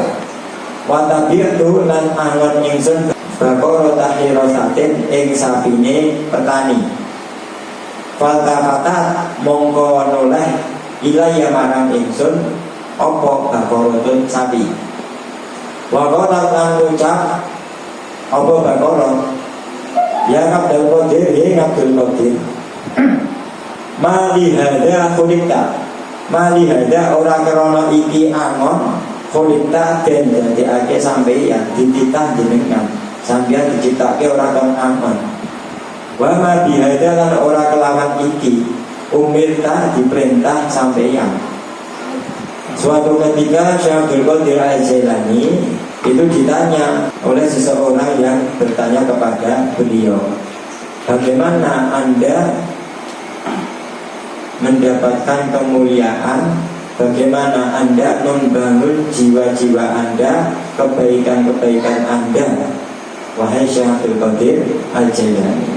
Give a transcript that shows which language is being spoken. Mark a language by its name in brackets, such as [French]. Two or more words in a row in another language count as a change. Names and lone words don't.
[Arabic] Wa tabi'tu [Javanese] lan angon ingsun [Arabic] bakara tahirasatin [Javanese] ing sapine petani. Faltafata mongko noleh ilaya marang ingsun apa bakorotun sapi. Wakorat lan ucap apa bakorot, ya Abdul Qadir, ya Abdul Qadir, [Arabic] mali hada khulikta, mali hada [Javanese] ora krana iki angon khulikta den dadekake sampeyan dititah jenengan sampeyan diciptake ora kon angon. [Arabic] Wa ma bihada [Javanese] lan ora kelawan iki umirta diperintah sampeyan. [Indonesian] Suatu ketika Syekh Abdul Qadir Al-Jailani itu ditanya oleh seseorang yang bertanya kepada beliau, bagaimana Anda mendapatkan kemuliaan, bagaimana Anda membangun jiwa-jiwa Anda, kebaikan-kebaikan Anda, wahai Syekh Abdul Qadir Al-Jailani.